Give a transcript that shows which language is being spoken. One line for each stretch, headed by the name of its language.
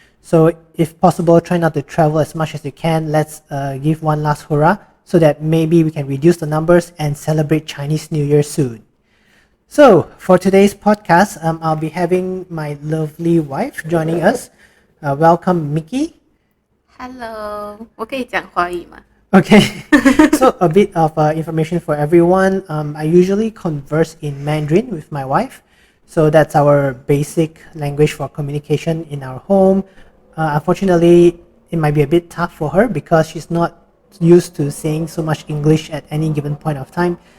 English: So if possible, try not to travel as much as you can. Let's give one last hurrah so that maybe we can reduce the numbers and celebrate Chinese New Year soon. So for today's podcast, I'll be having my lovely wife joining us. Welcome, Mickey.
Chinese: Hello，我可以讲华语吗？
English: Okay, so a bit of information for everyone. I usually converse in Mandarin with my wife. So that's our basic language for communication in our home. Unfortunately, it might be a bit tough for her because she's not used to saying so much English at any given point of time.